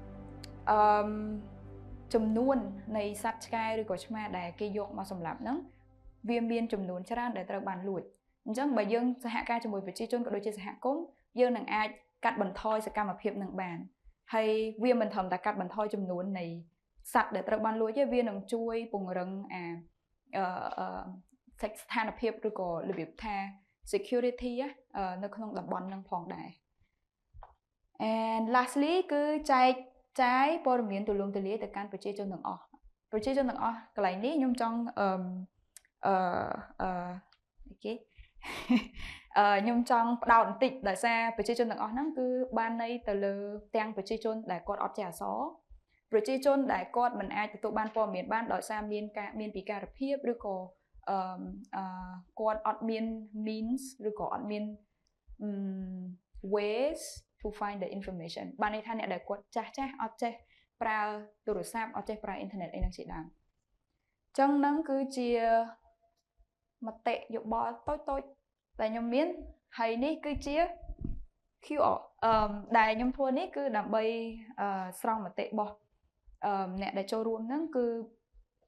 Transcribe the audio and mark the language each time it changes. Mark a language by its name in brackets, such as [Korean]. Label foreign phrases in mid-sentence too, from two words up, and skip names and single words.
[Khmer] ចំនួននៃសត្វឆ្កែឬក៏ឆ្មាដែលគេយកមកសម្លាប់ហ្នឹងវាមានចំនួនច្រើនដែលត្រូវបានលួចអញ្ចឹងបើយើងសហការជាមួយប្រជាជនក៏ដូចជាសហគមន៍យើងនឹងអាចកាត់បន្ថយសកម្មភាពនឹងបានហើយវាមិនត្រឹមតែកាត់បន្ថយចំនួននៃសត្វដែលត្រូវបានលួចទេវានឹងជួយពង្រឹង ស្ថានភាពឬក៏របៀបថា security នៅក្នុងតំបន់នឹងផងដែរ [English] and lastly [Khmer] គឺចែកចាយព័ត៌មានទូលំទូលាយទៅកាន់ប្រជាជនទាំងអស់ប្រជាជនទាំងអស់កន្លែងនេះខ្ញុំចង់ ខ្ញុំចង់ផ្ដោតបន្តិចដោយសារប្រជាជនទាំងអស់ហ្នឹងគឺបានន័យទៅលើទាំងប្រជាជនដែលគាត់អត់ចេះអក្សរប្រជាជនដែលគាត់មិនអាចទទួលបានព័ត៌មានបានដោយសារមានពិការភាពឬក៏គាត់អត់មាន means ឬក៏អត់មាន [English] ways to find the information [Khmer] បានន័យថាអ្នកដែលគាត់ចាស់អត់ចេះប្រើទូរស័ព្ទអត់ចេះប្រើអ៊ីនធឺណិតអីហ្នឹងជាដើមអញ្ចឹងហ្នឹងគឺជាមតិយោបល់តូចៗដែលខ្ញុំមានហើយនេះគឺជា QR ដែលខ្ញុំធ្វើនេះគឺដើម្បីស្រង់មតិរបស់អ្នកដែលចូលរួមហ្នឹងគឺ